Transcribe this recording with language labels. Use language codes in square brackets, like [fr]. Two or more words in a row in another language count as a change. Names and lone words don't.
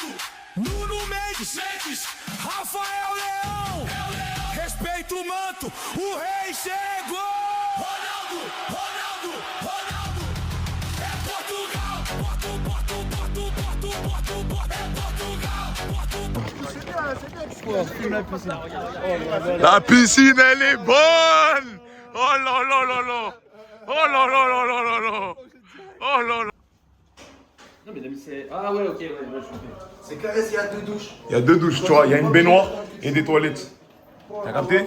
[pt] Nuno Mendes, Rafael Leão, respeita o manto, o rei chegou. Ronaldo, é Portugal. É Portugal. [fr] La piscine, elle est bonne. Oh là là là là. Oh là là là là là là. Oh là là. Non, mais c'est. Ah, ouais, ok, ouais, je suis C'est carré s'il y a 2 douches. Il y a 2 douches, tu vois. Il y a une baignoire et des toilettes. T'as capté?